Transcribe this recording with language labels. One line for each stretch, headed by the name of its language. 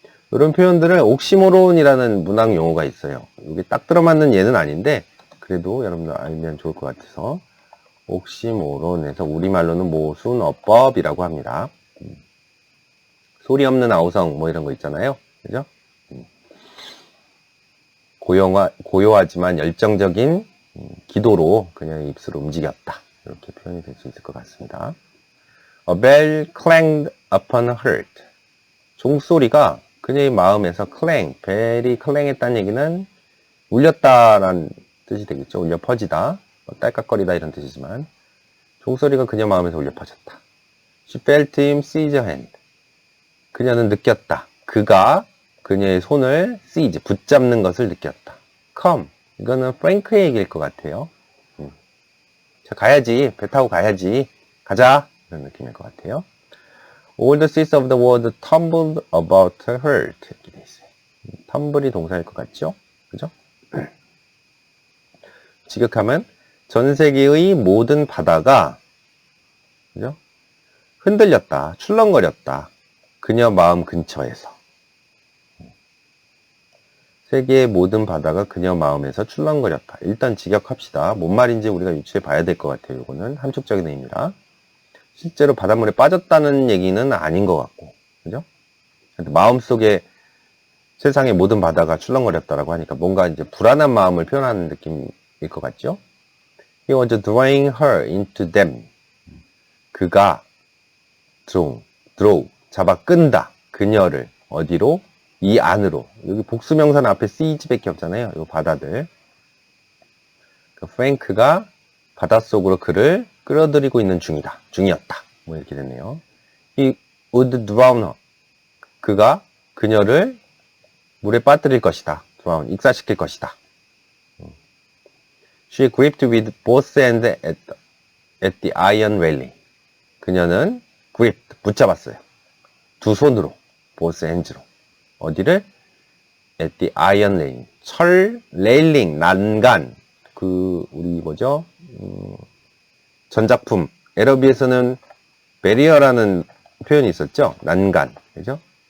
Korean: 이런 표현들을 옥시모론이라는 문학 용어가 있어요. 이게 딱 들어맞는 예는 아닌데 그래도 여러분들 알면 좋을 것 같아서 옥시모론에서 우리말로는 모순어법이라고 합니다. 소리 없는 아우성 이런 거 있잖아요. 그죠? 고요하지만 열정적인 기도로 그녀의 입술을 움직였다. 이렇게 표현이 될 수 있을 것 같습니다.
English: A bell clanged upon her heart.
Korean: 종소리가 그녀의 마음에서 벨이 클랭했다는 얘기는 울렸다라는 뜻이 되겠죠. 울려 퍼지다, 딸깍거리다 이런 뜻이지만 종소리가 그녀 마음에서 울려 퍼졌다.
English: She felt him seize her hand.
Korean: 그녀는 느꼈다. 그가 그녀의 손을 seize, 붙잡는 것을 느꼈다.
English: Come.
Korean: 이거는 프랭크의 얘기일 것 같아요. 자, 가야지. 배 타고 가야지. 가자. 이런 느낌일 것 같아요.
English: All the seats of the world tumbled about her heart.
Korean: 이렇게 돼 있어요. 텀블이 동사일 것 같죠? 그죠? 직역하면 전 세계의 모든 바다가, 그죠? 흔들렸다. 출렁거렸다. 그녀 마음 근처에서. 세계의 모든 바다가 그녀 마음에서 출렁거렸다. 일단 직역합시다. 뭔 말인지 우리가 유추해 봐야 될 것 같아요. 이거는 함축적인 의미라. 실제로 바닷물에 빠졌다는 얘기는 아닌 것 같고, 그죠? 마음속에 세상의 모든 바다가 출렁거렸다라고 하니까 뭔가 이제 불안한 마음을 표현하는 느낌일 것 같죠?
English: He was drawing her into them.
Korean: 그가 draw, 잡아 끈다. 그녀를 어디로? 이 안으로. 여기 복수명사는 앞에 seize밖에 없잖아요. 이 바다들. 프랭크가 바닷속으로 그를 끌어들이고 있는 중이었다. 뭐 이렇게 됐네요.
English: He would drown her.
Korean: 그가 그녀를 물에 빠뜨릴 것이다. drown, 익사시킬 것이다.
English: She gripped with both hands at the iron railing.
Korean: 그녀는 gripped, 붙잡았어요. 두 손으로,
English: both hands로.
Korean: 어디를?
English: at the iron railing.
Korean: 철, 레일링, 난간. 우리 뭐죠? 전작품, 에러비에서는 베리어라는 표현이 있었죠? 난간. 그죠?